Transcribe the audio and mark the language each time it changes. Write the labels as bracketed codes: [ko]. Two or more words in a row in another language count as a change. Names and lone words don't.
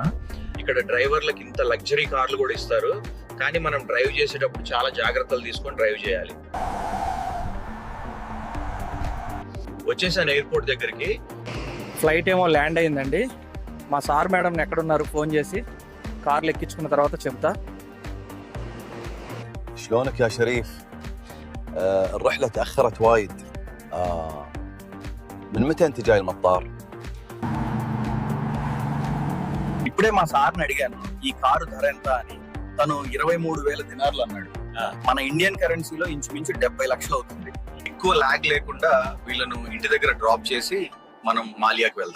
[te] ఇక్కడ డ్రైవర్లకి ఇంత లగ్జరీ కార్లు కూడా ఇస్తారు, కానీ మనం డ్రైవ్ చేసేటప్పుడు చాలా జాగ్రత్తలు తీసుకొని డ్రైవ్ చేయాలి. వచ్చేసాను ఎయిర్పోర్ట్ దగ్గరికి. ఫ్లైట్ ఏమో ల్యాండ్ అయిందండి. మా [en] సార్ మేడం [te] ఎక్కడున్నారు ఫోన్ చేసి కార్లు ఎక్కించుకున్న తర్వాత చెప్తా. [ar] شلونك يا شريف؟ الرحلة تأخرت وايد. من متى أنت جاي المطار؟ [te] ఇప్పుడే మా సార్ని అడిగాను ఈ కారు ధర ఎంత అని. తను 23,000 దినార్లు అన్నాడు. మన ఇండియన్ కరెన్సీలో ఇంచుమించు 70 లక్షలు అవుతుంది. ఎక్కువ లాగ్ లేకుండా వీళ్ళను ఇంటి దగ్గర డ్రాప్ చేసి మనం మాలియాకి వెళ్దాం.